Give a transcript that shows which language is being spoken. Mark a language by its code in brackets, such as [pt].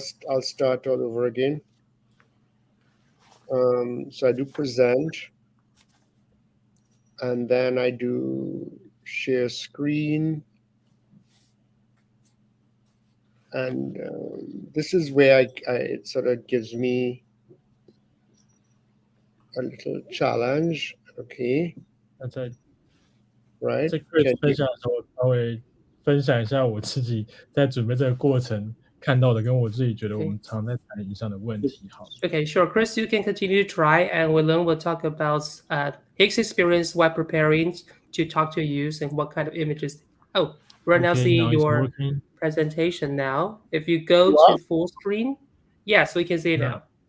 [en] I'll start all over again. So I do present, and then I do share screen, and this is where it sort of gives me a little challenge. Okay. [zh] 那在 [en] Right. [zh] Chris 分享的时候，我稍微分享一下我自己在准备这个过程看到的，跟我自己觉得我们常在谈影像的问题。好。 [en] Okay, sure. Chris, you can continue to try, and we'll talk about his experience while preparing to talk to you and what kind of images. Oh, we're now seeing your presentation now. If you go to full screen, yes, we can see it now.